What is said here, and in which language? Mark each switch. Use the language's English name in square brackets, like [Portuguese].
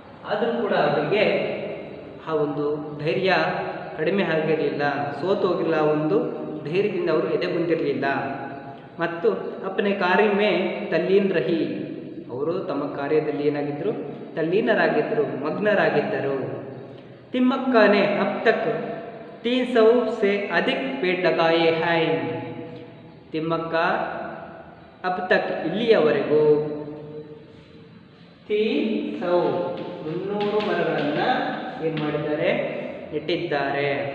[Kannada] ಆದರೂ ಕೂಡ ಅವರಿಗೆ ಆ ಒಂದು ಧೈರ್ಯ ಕಡಿಮೆ ಆಗಿರಲಿಲ್ಲ, ಸೋತೋಗಿಲ್ಲ. ಒಂದು ಧೈರ್ಯದಿಂದ ಅವರು ಎದೆಗುಂದಿರಲಿಲ್ಲ. ಮತ್ತು [Hindi] ಅಪ್ಪನೆ ಕಾರ್ಯ ಮೇ ತಲ್ಲೀನ್ ರಹಿ. [Kannada] ಅವರು ತಮ್ಮ ಕಾರ್ಯದಲ್ಲಿ ಏನಾಗಿದ್ದರು, ತಲ್ಲೀನರಾಗಿದ್ದರು, ಮಗ್ನರಾಗಿದ್ದರು. [Hindi] ತಿಮ್ಮಕ್ಕನೇ ಅಬ್ ತಕ್ 300 से अधिक पेड़ लगाए हैं. [Kannada] ತಿಮ್ಮಕ್ಕ [Hindi] ಅಬ್ ತಕ್ [Kannada] ಇಲ್ಲಿಯವರೆಗೂ 300 ಮರಗಳನ್ನು ಏನು ಮಾಡಿದ್ದಾರೆ, ನೆಟ್ಟಿದ್ದಾರೆ.